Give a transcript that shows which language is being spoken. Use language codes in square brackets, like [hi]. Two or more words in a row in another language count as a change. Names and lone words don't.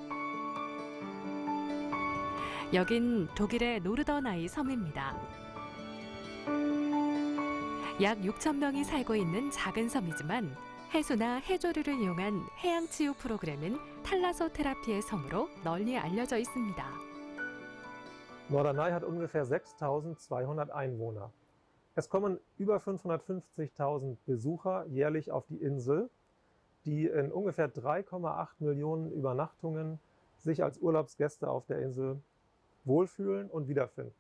[ko] 여긴 독일의 노르더나이 섬입니다. 약 6천 명이 살고 있는 작은 섬이지만 해수나 해조류를 이용한 해양치유 프로그램은 탈라소테라피의 섬으로 널리 알려져 있습니다. [de] Norderney hat ungefähr 6.200 Einwohner. Es kommen über 550.000 Besucher jährlich auf die Insel, die in ungefähr 3,8 Millionen Übernachtungen sich als Urlaubsgäste auf der Insel wohlfühlen und wiederfinden.